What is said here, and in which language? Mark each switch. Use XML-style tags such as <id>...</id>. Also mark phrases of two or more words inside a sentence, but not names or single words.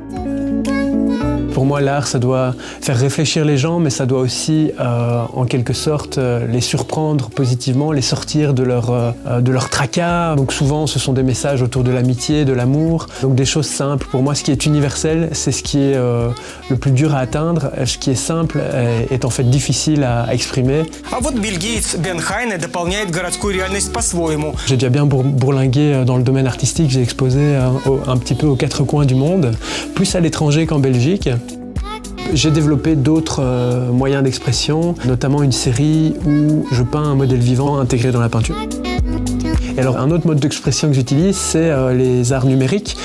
<fr>Pour moi, l'art, ça doit faire réfléchir les gens, mais ça doit aussi, en quelque sorte, les surprendre positivement, les sortir de leur tracas. Donc souvent, ce sont des messages autour de l'amitié, de l'amour. Donc des choses simples. Pour moi, ce qui est universel, c'est ce qui est le plus dur à atteindre. Ce qui est simple est en fait difficile à exprimer.</fr> <ru>А вот Билл Гейтс, Ben Hein дополняет городскую реальность по-своему.</ru> <fr>J'ai déjà bien bourlingué dans le domaine artistique. J'ai exposé un petit peu aux quatre coins du monde, plus à l'étranger qu'en Belgique. J'ai développé d'autres moyens d'expression, notamment une série où je peins un modèle vivant intégré dans la peinture. Et alors, un autre mode d'expression que j'utilise, c'est les arts numériques.</fr>